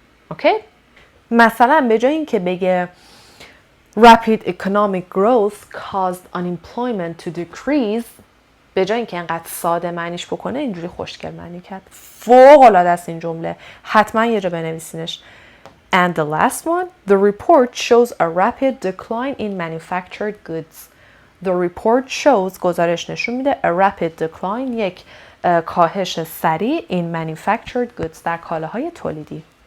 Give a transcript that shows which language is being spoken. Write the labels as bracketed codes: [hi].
[fa] اوکی؟ مثلا به جای اینکه بگه [en] rapid economic growth caused unemployment to decrease، [fa] به جای اینکه انقدر ساده معنیش بکنه اینجوری خوشگل معنی کرد. فوق العاده است این جمله، حتما یه جا بنویسینش. [en] And the last one, the report shows a rapid decline in manufactured goods. The report shows [fa] گزارش نشون میده [en] a rapid decline [fa] یک کاهش سریع [en] in manufactured goods [fa] در کالاهای تولیدی.